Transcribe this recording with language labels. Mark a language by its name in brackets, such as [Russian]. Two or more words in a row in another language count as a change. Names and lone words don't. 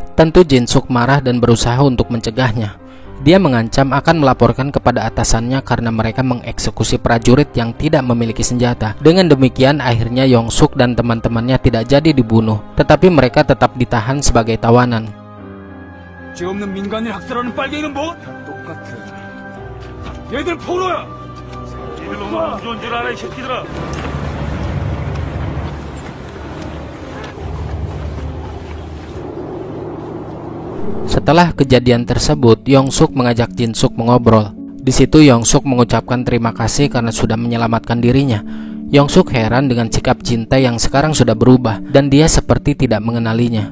[Indonesian] Tentu Jinsuk marah dan berusaha untuk mencegahnya. Dia mengancam akan melaporkan kepada atasannya karena mereka mengeksekusi prajurit yang tidak memiliki senjata. Dengan demikian akhirnya Yongsuk dan teman-temannya tidak jadi dibunuh, tetapi mereka tetap ditahan sebagai tawanan. [Korean] 죄 없는 민간인 학살하는 빨갱이는 뭐? 똑같아. 얘들 포로야. 얘들 너무 안 좋은 줄 알아 이 새끼들아. [Indonesian] Setelah kejadian tersebut, Yongsuk mengajak Jinsuk mengobrol. Di situ Yongsuk mengucapkan terima kasih karena sudah menyelamatkan dirinya. Yongsuk heran dengan sikap Jintai yang sekarang sudah berubah dan dia seperti tidak mengenalinya.